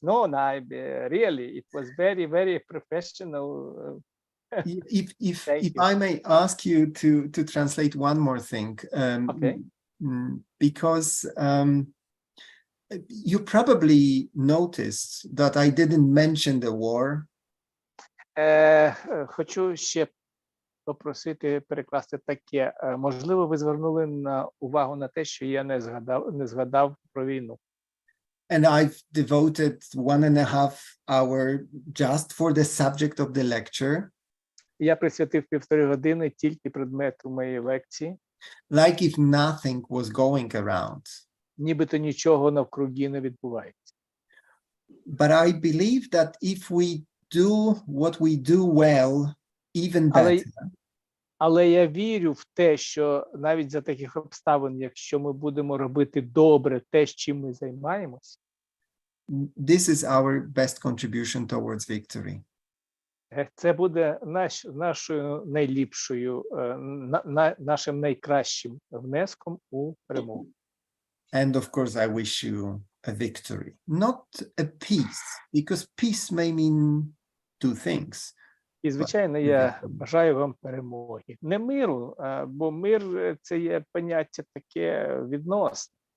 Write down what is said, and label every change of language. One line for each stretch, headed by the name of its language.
English: No, really, it was very, very professional. If Thank you. I may ask you to translate one more thing, Okay. Because you probably noticed that I didn't mention the war.
Ukrainian: Хочу ще попросити перекласти таке. Можливо, ви звернули увагу на те, що я не згадав про війну.
English: And I've devoted 1.5 hours just for the subject of the lecture.
Ukrainian: Я присвятив 1,5 години тільки предмету моєї лекції.
English: Like if nothing was going around.
Ukrainian: Нібито нічого навкруги не відбувається.
English: But I believe that if we do what we do well, even better.
Ukrainian: Але я вірю в те, що навіть за таких обставин, якщо ми будемо робити добре те, чим ми займаємось,
English: this is our best contribution towards victory.
Ukrainian: Це буде нашою найліпшою, нашим найкращим внеском у перемогу.
English: And of course, I wish you a victory, not a peace, because peace may mean two things.
Ukrainian: І, звичайно, я бажаю вам перемоги. Не миру, бо мир – це є поняття таке відносне.